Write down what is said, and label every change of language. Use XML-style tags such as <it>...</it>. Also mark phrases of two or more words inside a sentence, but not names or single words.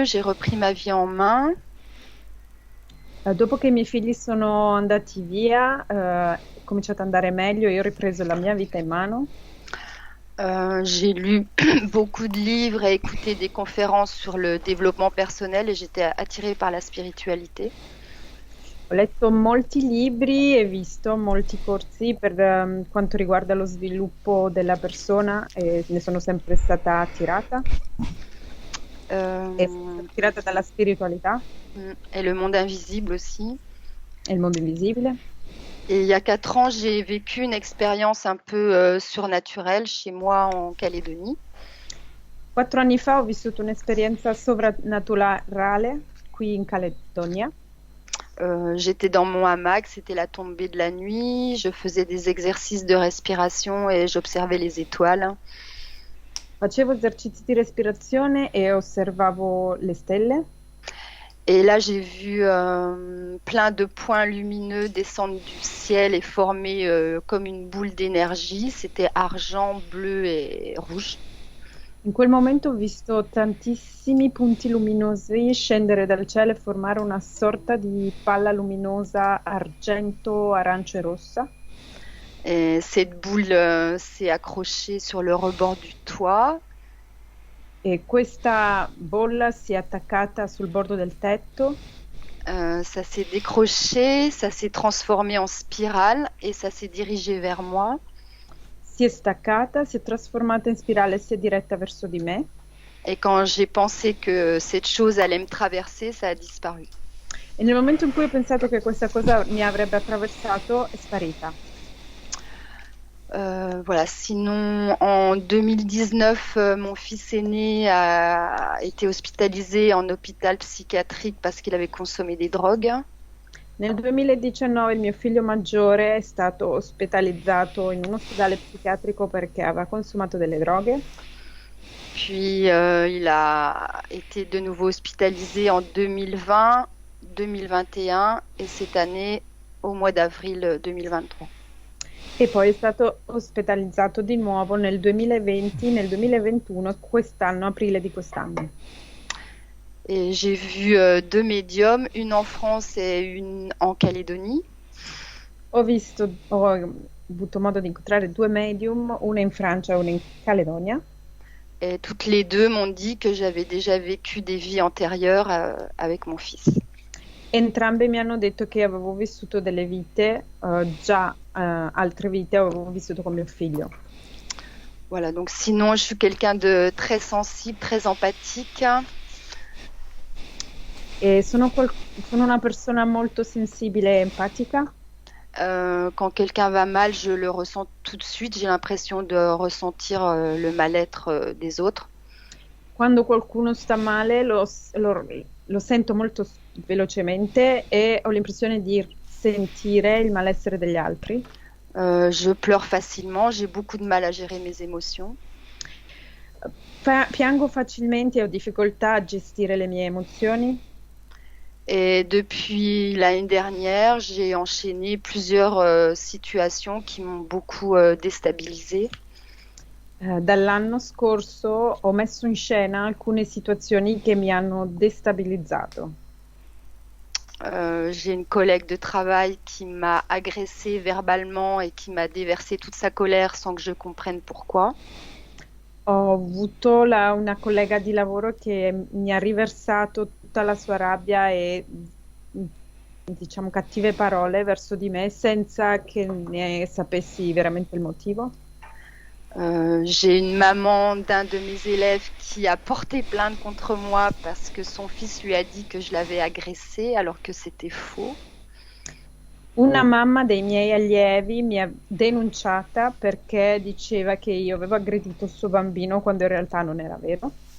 <fr>J'ai repris ma vie en main.</fr> <it>Dopo che i miei figli sono andati via, è cominciato ad andare meglio, io ho ripreso la mia vita in mano.</it> <fr>J'ai lu beaucoup de livres et écouté des conférences sur le développement personnel et j'étais attirée par la spiritualité.</fr> <it>Ho letto molti libri e visto molti corsi per quanto riguarda lo sviluppo della persona e ne sono sempre stata attirata e sono Euh, stata attirata dalla spiritualità</it> <fr>et le monde invisible aussi.</fr> <it>e il mondo invisibile.</it> <fr>Et il y a 4 ans, j'ai vécu une expérience un peu surnaturelle chez moi en Calédonie.</fr> <it>4 anni fa ho vissuto un'esperienza sovrannaturale qui in Caledonia.</it> <fr>J'étais dans mon hamac, c'était la tombée de la nuit, je faisais des exercices de respiration et j'observais les étoiles.</fr> <it>Facevo esercizi di respirazione e osservavo le stelle.</it> <fr>Et là, j'ai vu plein de points lumineux descendre du ciel et former comme une boule d'énergie. C'était argent, bleu et rouge.</fr> <it>In quel momento ho visto tantissimi punti luminosi scendere dal cielo e formare una sorta di palla luminosa argento, arancio e rossa.</it> <fr>Et cette boule s'est accrochée sur le rebord du toit.</fr> <it>E questa bolla si è attaccata sul bordo del tetto,</it> <fr>Ça s'est décroché, ça s'est transformé en spirale et ça s'est dirigé vers moi.</fr> <it>si è staccata, si è trasformata in spirale e si è diretta verso di me.</it> <fr>Et quand j'ai pensé que cette chose allait me traverser, ça a disparu.</fr> <it>E nel momento in cui ho pensato che questa cosa mi avrebbe attraversato, è sparita.</it> <fr>Voilà. Sinon, en 2019, mon fils aîné a été hospitalisé en hôpital psychiatrique parce qu'il avait consommé des drogues.</fr> <it>Nel 2019 il mio figlio maggiore è stato ospedalizzato in un ospedale psichiatrico perché aveva consumato delle droghe.</it> <fr>Puis, il a été de nouveau hospitalisé en 2020, 2021 et cette année, au mois d'avril 2023.</fr> <it>E poi è stato ospedalizzato di nuovo nel 2020, nel 2021, quest'anno, aprile di quest'anno.</it> <fr>Et j'ai vu deux médiums, une en France et une en Calédonie.</fr> <it>Ho avuto modo di incontrare due medium, una in Francia e una in Caledonia.</it> <fr>Et toutes les deux m'ont dit que j'avais déjà vécu des vies antérieures avec mon fils.</fr> <it>Entrambe mi hanno detto che avevo vissuto delle vite, altre vite avevo vissuto con mio figlio.</it> <fr>Voilà, donc sinon je suis quelqu'un de très sensible, très empathique.</fr> <it>E sono una persona molto sensibile e empatica.</it> <fr>Quand quelqu'un va mal, je le ressens tout de suite. J'ai l'impression de ressentir le mal-être des autres.</fr> <it>Quando qualcuno sta male lo sento molto velocemente e ho l'impressione di sentire il malessere degli altri.</it> <fr>Je pleure facilement, j'ai beaucoup de mal à gérer mes émotions.</fr> <it>Piango facilmente e ho difficoltà a gestire le mie emozioni.</it> <fr>Et depuis l'année dernière, j'ai enchaîné plusieurs situations qui m'ont beaucoup déstabilisée.</fr> <it>Dall'anno scorso ho messo in scena alcune situazioni che mi hanno destabilizzato.</it> <fr>J'ai une collègue de travail qui m'a agressée verbalement et qui m'a déversé toute sa colère sans que je comprenne pourquoi.</fr> <it>Ho avuto una collega di lavoro che mi ha riversato tutta la sua rabbia e, diciamo, cattive parole verso di me senza che ne sapessi veramente il motivo.</it> <fr>J'ai une maman d'un de mes élèves qui a porté plainte contre moi parce que son fils lui a dit que je l'avais agressé alors que c'était faux.</fr> <it>Una mamma dei miei allievi mi ha denunciata perché diceva che io avevo aggredito il suo bambino quando in realtà non era vero.</it>